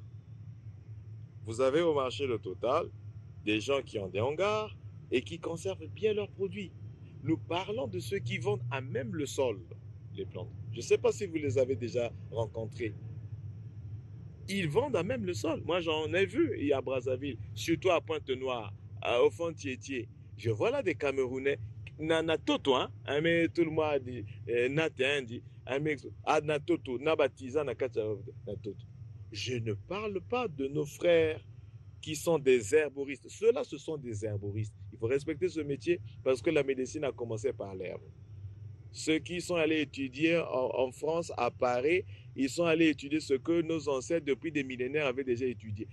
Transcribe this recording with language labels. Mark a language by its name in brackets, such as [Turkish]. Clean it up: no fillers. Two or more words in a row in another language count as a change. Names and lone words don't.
[French] Vous avez au marché de Total des gens qui ont des hangars et qui conservent bien leurs produits. Nous parlons de ceux qui vendent à même le sol les plantes. Je ne sais pas si vous les avez déjà rencontrés. Ils vendent à même le sol. Moi, j'en ai vu à Brazzaville, surtout à Pointe-Noire, au fond de Tiétié. Je vois là des Camerounais. [Lingala] Na toto, [French] hein, mais tout le monde dit, natin dit, [Lingala] na toto, na baptisa na toto. [French] Je ne parle pas de nos frères qui sont des herboristes. Ceux-là, ce sont des herboristes. Il faut respecter ce métier parce que la médecine a commencé par l'herbe. Ceux qui sont allés étudier en France, à Paris, ils sont allés étudier ce que nos ancêtres, depuis des millénaires, avaient déjà étudié.